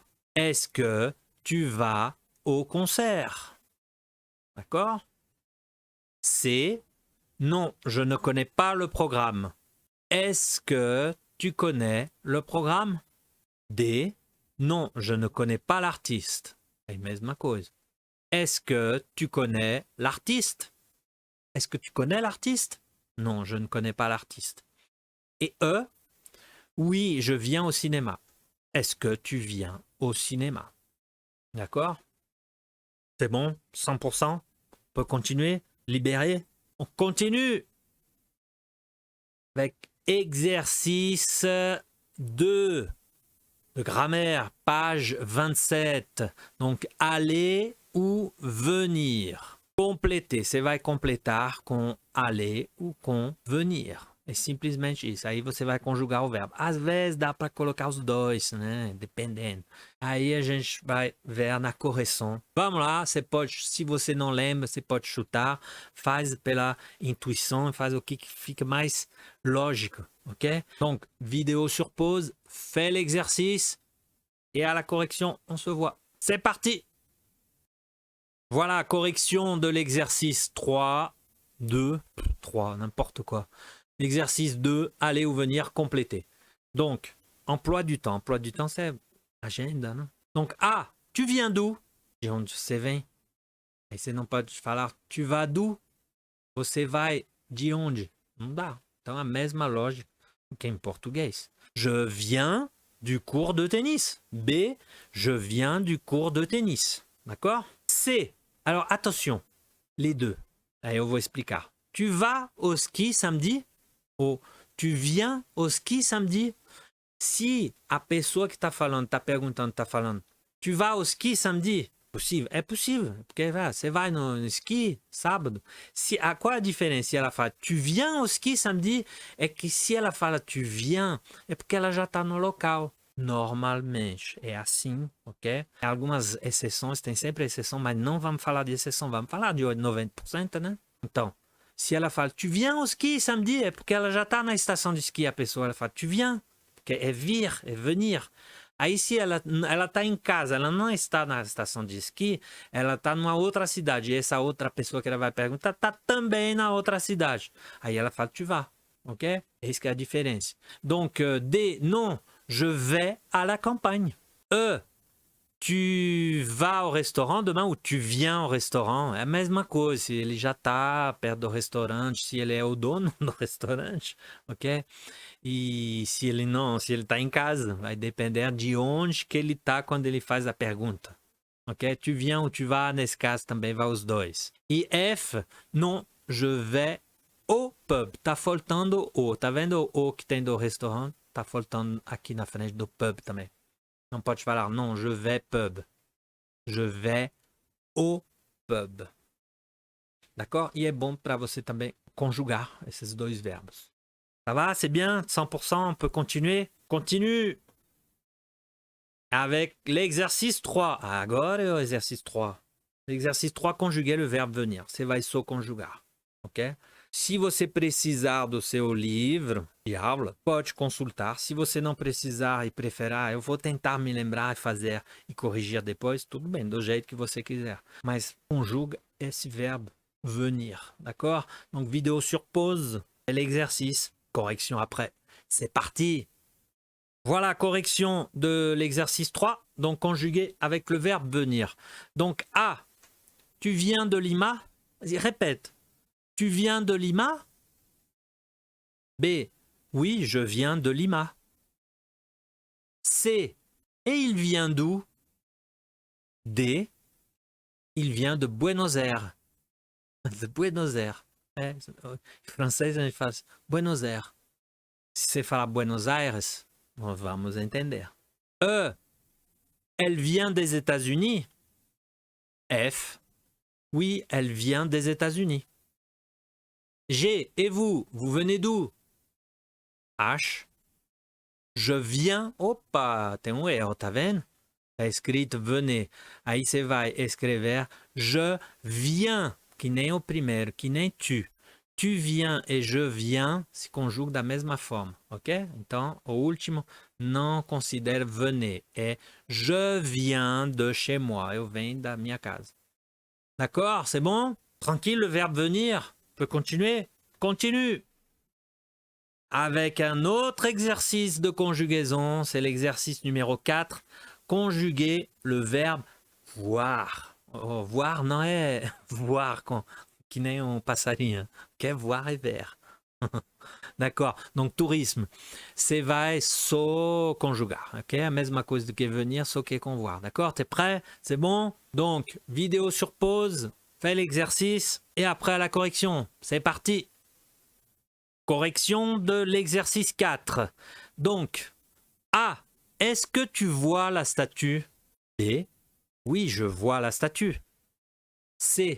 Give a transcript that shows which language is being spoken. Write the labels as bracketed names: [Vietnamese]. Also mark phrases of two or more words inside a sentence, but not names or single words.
[French] Est-ce que tu vas au concert? D'accord? C, non, je ne connais pas le programme. Est-ce que tu connais le programme? D, non, je ne connais pas l'artiste. [Portuguese] É a mesma coisa. [French] Est-ce que tu connais l'artiste? Est-ce que tu connais l'artiste? Non, je ne connais pas l'artiste. Et E, oui, je viens au cinéma. Est-ce que tu viens au cinéma? D'accord? C'est bon? 100%? On peut continuer? Libéré? On continue avec exercice 2 de grammaire, page 27. Donc, aller ou venir. Completer. [Portuguese] Você vai completar com aller ou com venir. É simplesmente isso. Aí você vai conjugar o verbo. Às vezes dá para colocar os dois, né? Dependendo. Aí a gente vai ver na correção. Vamos lá, você pode, se você não lembra, você pode chutar. Faz pela intuição, faz o que fica mais lógico, ok? [French] Donc, vidéo sur pause, fais l'exercice et à la correction, on se voit. C'est parti! Voilà, correction de l'exercice 3, 2, 3, n'importe quoi. Exercice 2, aller ou venir compléter. Donc, emploi du temps. Emploi du temps, c'est agenda, não? Donc, A, tu viens d'où? [Portuguese] De onde você vem? Aí você não pode falar, [French] tu vas d'où? [Portuguese] Você vai de onde? Não dá. Então, a mesma lógica que em português. [French] Je viens du cours de tennis. B, je viens du cours de tennis. D'accord? C, alors attention, les deux. [Portuguese] Aí eu vou explicar. [French] Tu vas au ski samedi? Ou tu viens au ski samedi? [Portuguese] Se a pessoa que está falando, está perguntando, está falando, [French] tu vas au ski samedi? [Portuguese] Possível? É possível, porque você vai no ski sábado. Qual a diferença? Se ela fala, [French] tu viens au ski samedi, [Portuguese] é que se ela fala, [French] tu viens, [Portuguese] é porque ela já está no local. Normalmente é assim, ok? Algumas exceções, tem sempre exceção, mas não vamos falar de exceção, vamos falar de 90%, né? Então, se ela fala, [French] tu viens au ski samedi, [Portuguese] é porque ela já está na estação de esqui, a pessoa, ela fala, [French] tu viens, [Portuguese] porque é vir, é venir. Aí se ela está em casa, ela não está na estação de esqui, ela está numa outra cidade, e essa outra pessoa que ela vai perguntar está também na outra cidade. Aí ela fala, [French] tu vas, [Portuguese] ok? Essa que é a diferença. [French] Donc, D, non, je vais à la campagne. E, tu vas au restaurant demain ou tu viens au restaurant? [Portuguese] É a mesma coisa, se ele já está perto do restaurante, se ele é o dono do restaurante, ok? E se ele não, se ele está em casa, vai depender de onde que ele está quando ele faz a pergunta, ok? [French] Tu viens ou tu vas, [Portuguese] nesse caso também vai os dois. E [French] F, non, je vais au pub. [Portuguese] Tá faltando o, tá vendo o que tem do restaurante? Tá faltando aqui na frente do pub também. Não pode falar, [French] non, je vais pub. Je vais au pub. D'accord? [Portuguese] E é bom para você também conjugar esses dois verbos. [French] Ça va? C'est bien? 100%? On peut continuer? Continue! Avec l'exercice 3. [Portuguese] Agora é o exercício 3. [French] L'exercice 3, conjuguer le verbe venir. [Portuguese] Você vai só conjugar. Ok? Se você precisar do seu livro Diablo, pode consultar. Se você não precisar e preferir, eu vou tentar me lembrar e fazer e corrigir depois, tudo bem, do jeito que você quiser. Mas conjuga esse [French] verbe venir, d'accord? Donc vidéo sur pause, c'est l'exercice, correction après. C'est parti! Voilà, correction de l'exercice 3, donc conjugué avec le verbe venir. Donc A, tu viens de Lima? Vas-y, répète. Tu viens de Lima? B, oui, je viens de Lima. C, et il vient d'où? D, il vient de Buenos Aires. De Buenos Aires. [Portuguese] É, francês a gente faz Buenos Aires. Se você falar Buenos Aires, vamos entender. [French] E, elle vient des États-Unis. F, oui, elle vient des États-Unis. G, et vous, vous venez d'où? H, je viens, [Portuguese] opa, tem erro, tá vendo? Tá escrito venez. Aí você vai escrever [French] je viens, [Portuguese] que nem o primeiro, que nem tu. [French] Tu viens [Portuguese] e [French] je viens [Portuguese] se conjugam da mesma forma, ok? Então, o último não considere venez, é [French] je viens de chez moi, [Portuguese] eu venho da minha casa. [French] D'accord, c'est bon? Tranquille, le verbe venir. On peut continuer? Continue! Avec un autre exercice de conjugaison, c'est l'exercice numéro 4, conjuguer le verbe voir. [Portuguese] Oh, voir não é voir que nem um passarinho, que é voir é ver. [French] D'accord, donc tourisme, [Portuguese] você vai só conjugar, ok? A mesma coisa do que venir, só que com voir, d'accord? [French] T'es prêt? C'est bon? Donc, vidéo sur pause, fais l'exercice et après la correction. C'est parti! Correction de l'exercice 4. Donc, A. Est-ce que tu vois la statue? B. Oui, je vois la statue. C.